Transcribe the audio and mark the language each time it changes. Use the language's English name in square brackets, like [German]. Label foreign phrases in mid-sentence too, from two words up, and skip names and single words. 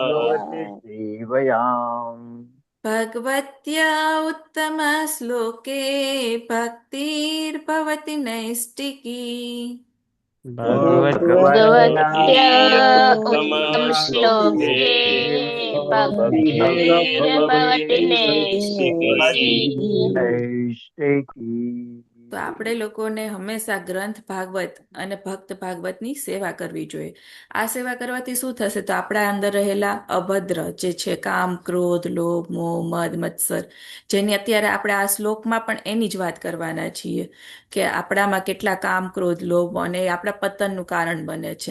[Sanskrit] भगवत्या उत्तमश्लोके भक्तिर्भवति नैष्टिकी भगवत्या उत्तमश्लोके भक्तिर्भवति नैष्टिकी। [Gujarati] તો આપણે લોકોને હંમેશા ગ્રંથ ભાગવત અને ભક્ત ભાગવતની સેવા કરવી જોઈએ. આ સેવા કરવાથી શું થશે? તો આપણા અંદર રહેલા અભદ્ર જે છે કામ, ક્રોધ, લોભ, મોહ, મદ, મત્સર, જેની અત્યારે આપણે આ શ્લોકમાં પણ એની જ વાત કરવાના છીએ કે આપણામાં કેટલા કામ, ક્રોધ, લોભ અને એ આપણા પતનનું કારણ બને છે.